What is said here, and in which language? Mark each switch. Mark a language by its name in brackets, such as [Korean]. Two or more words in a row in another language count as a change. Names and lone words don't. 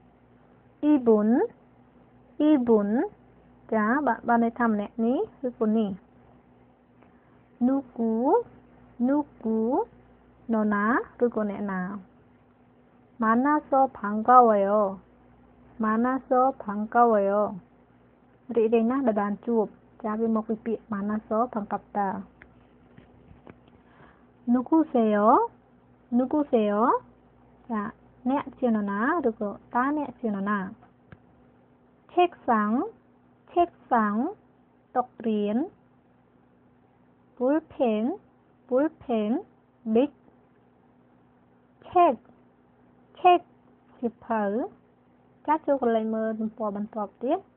[Khmer] Ibun ចាបានន័យថាម្នាក់នេះឬក៏នេះ Nuku នរណាឬក៏អ្នកណា [Korean] 만나서 반가워요 [Khmer] រីករាយណាស់ដែលបានជួបចាវាមកពីពាក្យ [Korean] 만나서 반갑다 [Khmer] 누구세요 ចាអ្នកជានរណាឬក៏តើអ្នកជានរណា 책상 តុរៀន 볼펜 ប៊ិច check សៀវភៅចាចូលកន្លែងមើលទំព័របន្ទាប់ទៀត